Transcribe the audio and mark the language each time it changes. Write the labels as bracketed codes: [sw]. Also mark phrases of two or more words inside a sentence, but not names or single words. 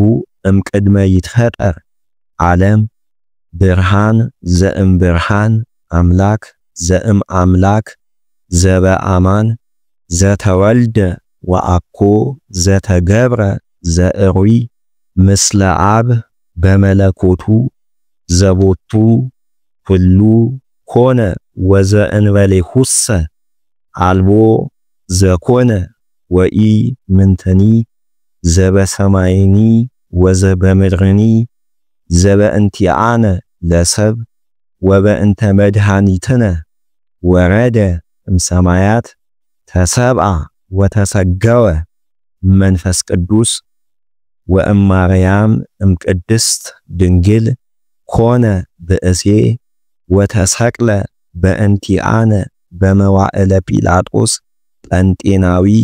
[gez] እምቅድመ ይትፈጠር ዓለም ብርሃን ዘእም ብርሃን አምላክ ዘእም አምላክ ዘበአማን ዘተወልደ ወአኮ ዘተገብረ ዘእሩይ ምስለ አብ በመለኮቱ ዘቦቱ ሁሉ ኮነ ወዘእንበሌሁሰ አልቦ ዘኮነ ወኢ ምንተኒ ዘበሰማይኒ ወዘበምድርኒ ዘበእንቲአነ ለሰብ ወበእንተ መድኃኒትነ ወረደ እምሰማያት ተሰብአ ወተሰገወ መንፈስ ቅዱስ ወእማርያም እምቅድስት ድንግል ኮነ ብእሴ ወተሰቅለ በእንቲአነ በመዋዕለ ጲላጦስ ጴንጤናዊ